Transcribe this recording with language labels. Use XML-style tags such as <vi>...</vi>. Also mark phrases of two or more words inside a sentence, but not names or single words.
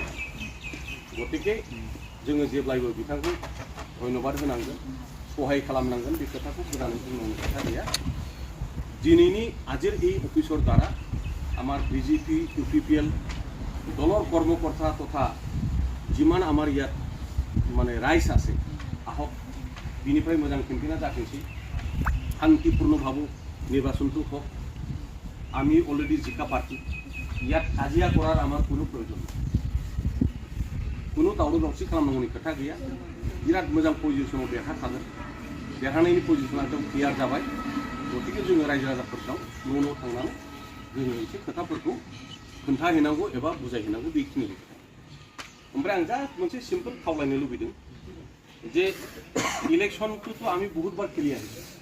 <brx>गतिके जोङो जेब्लायबो बिथांखौ धन्यबाद होनांगोन, सहाय खालामनांगोन। बे खोथाखौ गोदानै बुंनांगौ खोथा गैया।</brx> <as>दिनैनि आजिर এই অফিসৰ দ্বাৰা আমাৰ BJP UPPL দলৰ কৰ্মকৰ্তা তথা যিমান আমাৰ ইয়াত মানে ৰাইজ আছে আহক</as> <brx>बिनिफ्राय मोजां केम्पेइना जाथोंसै।</brx> <as>শান্তিপূৰ্ণভাৱে নিৰ্বাচনটো হোক। আমি অলৰেডি জিকা পাৰ্টি ইয়াত কাজিয়া কৰাৰ আমাৰ কোনো প্ৰয়োজন নাই, কোনো</as> <brx>दावराव दावसि खालामनांगौनि खोथा गैया। बिराद मोजां पजिशनाव देरहाखागोन। देरहानायनि पजिशना एकदम क्लियार जाबाय। गतिके जोङो रायजो राजाफोरनाव न' थांनानै जोङो एसे खोथाफोरखौ खोन्थाहैनांगौ एबा बुजायहैनांगौ बेखिनिल' खोथा। ओमफ्राय आं जास्ट मोनसे सिम्पल खावलायनो लुबैदों जे इलेक्शनखौथ' आमी बहुतबार खेलियाखै।</brx>